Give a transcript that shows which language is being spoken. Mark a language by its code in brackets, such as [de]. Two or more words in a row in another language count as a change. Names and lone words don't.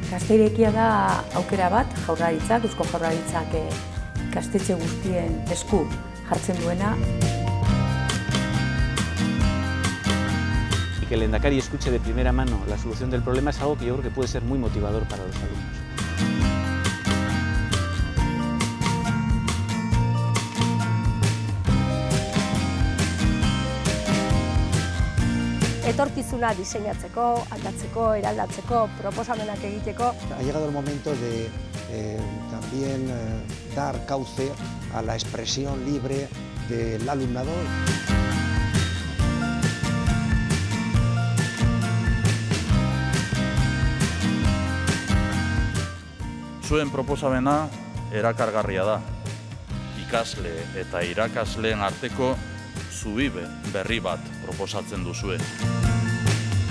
[eu] Aste irekia da aukera bat, Jaurlaritzak, Eusko Jaurlaritzak ikastetxe guztien esku jartzen duena. [es] Que el lehendakari escuche de primera mano la solución del problema es algo que yo creo que puede ser muy motivador para los alumnos. [eu] Etorkizuna diseinatzeko, aldatzeko, eraldatzeko, proposamenak egiteko. [es] Ha llegado el momento de también dar cauce a la expresión libre del alumnado. [eu] Zuen proposamena erakargarria da. Ikasle eta irakasleen arteko zubibe berri bat proposatzen duzue.